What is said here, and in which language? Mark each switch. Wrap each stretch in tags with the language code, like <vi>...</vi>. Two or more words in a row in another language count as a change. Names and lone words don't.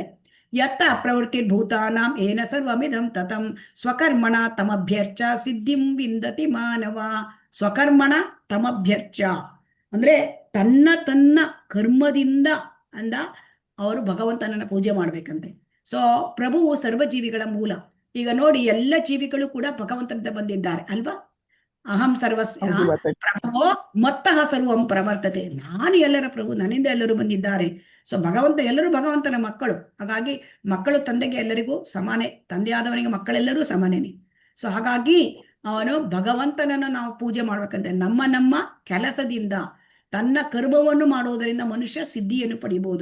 <sa>ಯತ್ತ ಪ್ರವೃತ್ತಿರ್ಭೂತಾನಾಂ ಏನ ಸರ್ವಮಿದಂ ತತಂ ಸ್ವಕರ್ಮಣ ತಮಭ್ಯರ್ಚ ಸಿದ್ಧಿಂ ವಿಂದತಿ ಮಾನವ. ಸ್ವಕರ್ಮಣ ತಮಭ್ಯರ್ಚ</sa> <kn>ಅಂದ್ರೆ ತನ್ನ ಕರ್ಮದಿಂದ ಅವರು ಭಗವಂತನನ್ನ ಪೂಜೆ ಮಾಡ್ಬೇಕಂತೆ. ಸೊ ಪ್ರಭುವು ಸರ್ವಜೀವಿಗಳ ಮೂಲ. ಈಗ ನೋಡಿ, ಎಲ್ಲ ಜೀವಿಗಳು ಕೂಡ ಭಗವಂತನಿಂದ ಬಂದಿದ್ದಾರೆ ಅಲ್ವಾ.</kn> <sa>ಅಹಂ ಸರ್ವಸ್ಯ ಪ್ರಭೋ ಮತ್ತಃ ಸರ್ವಂ ಪ್ರವರ್ತತೆ.</sa> <kn>ನಾನು ಎಲ್ಲರ ಪ್ರಭು, ನನ್ನಿಂದ ಎಲ್ಲರೂ ಬಂದಿದ್ದಾರೆ. ಸೊ ಭಗವಂತ, ಎಲ್ಲರೂ ಭಗವಂತನ ಮಕ್ಕಳು. ಹಾಗಾಗಿ ಮಕ್ಕಳು ತಂದೆಗೆ ಎಲ್ಲರಿಗೂ ಸಮಾನೆ, ತಂದೆಯಾದವನಿಗೆ ಮಕ್ಕಳೆಲ್ಲರೂ ಸಮಾನೇನೆ. ಸೊ ಹಾಗಾಗಿ ಅವನು ಭಗವಂತನನ್ನು ನಾವು ಪೂಜೆ ಮಾಡ್ಬೇಕಂತೆ. ನಮ್ಮ ಕೆಲಸದಿಂದ, ತನ್ನ ಕರ್ಮವನ್ನು ಮಾಡುವುದರಿಂದ ಮನುಷ್ಯ ಸಿದ್ಧಿಯನ್ನು ಪಡಿಬಹುದು.</kn>